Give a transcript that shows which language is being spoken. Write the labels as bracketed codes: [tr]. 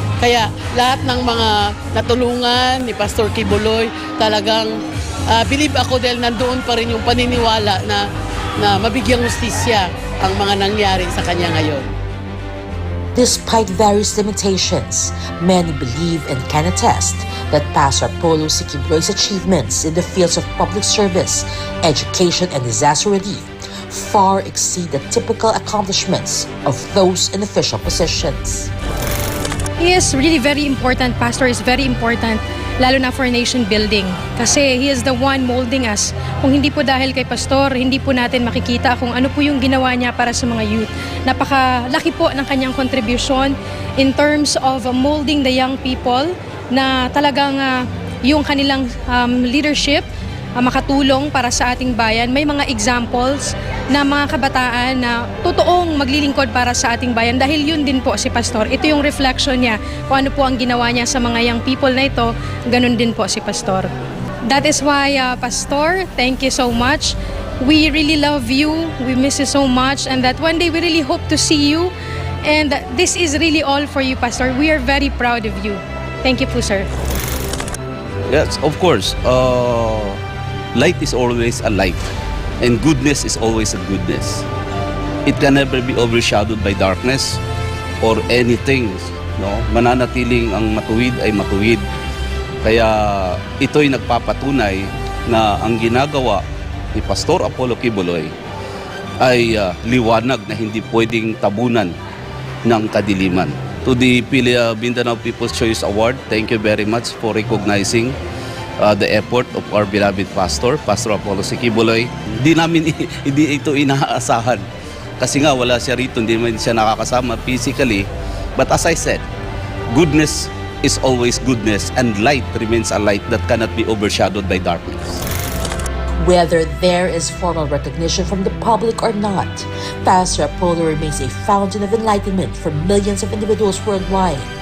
[tl] Kaya lahat ng mga natulungan ni Pastor Kibuloy, talagang believe ako dahil nandoon pa rin yung paniniwala na mabigyang hustisya ang mga nangyari sa kanya ngayon. [en] Despite various limitations, many believe and can attest that Pastor Apollo Kibuloy's achievements in the fields of public service, education, and disaster relief far exceed the typical accomplishments of those in official positions. He is really very important. Pastor is very important, [tl] lalo na [en] for nation building. [tl] Kasi [en] he is the one molding us. [tl] Kung hindi po dahil kay Pastor, hindi po natin makikita kung ano po yung ginawa niya para sa mga youth. Napakalaki po ng kanyang contribution [en] in terms of molding the young people [tl] na talagang yung kanilang leadership makatulong para sa ating bayan. May mga examples na mga kabataan na totoong maglilingkod para sa ating bayan dahil yun din po si Pastor. Ito yung reflection niya kung ano po ang ginawa niya sa mga young people na ito, ganun din po si Pastor. [en] That is why, Pastor, thank you so much. We really love you, we miss you so much, and that one day we really hope to see you. And this is really all for you, Pastor. We are very proud of you. Thank you po, sir. Yes, of course. Light is always a light, and goodness is always a goodness. It can never be overshadowed by darkness or anything. No? [tl] Mananatiling ang matuwid ay matuwid. Kaya ito'y nagpapatunay na ang ginagawa ni Pastor Apollo Kibuloy ay liwanag na hindi pwedeng tabunan ng kadiliman. [en] To the Mindanao People's Choice Award, thank you very much for recognizing the effort of our beloved pastor, Pastor Apollo Kibuloy. [tl] Hindi ito inaasahan. Kasi nga wala siya rito, hindi man siya nakakasama physically. [en] But as I said, goodness is always goodness, and light remains a light that cannot be overshadowed by darkness. Whether there is formal recognition from the public or not, Pastor Apollo remains a fountain of enlightenment for millions of individuals worldwide.